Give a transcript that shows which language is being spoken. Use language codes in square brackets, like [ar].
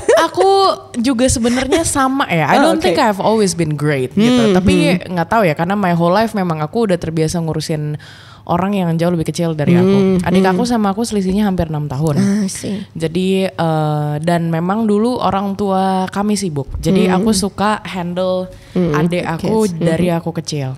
[id] Aku juga sebenarnya sama ya. [en] I don't think I've always been great gitu. [id] Tapi nggak tahu ya, karena [en] my whole life [id] memang aku udah terbiasa ngurusin orang yang jauh lebih kecil dari aku. Adik aku sama aku selisihnya hampir 6 tahun. Jadi dan memang dulu orang tua kami sibuk. Jadi aku suka handle adik aku dari aku kecil.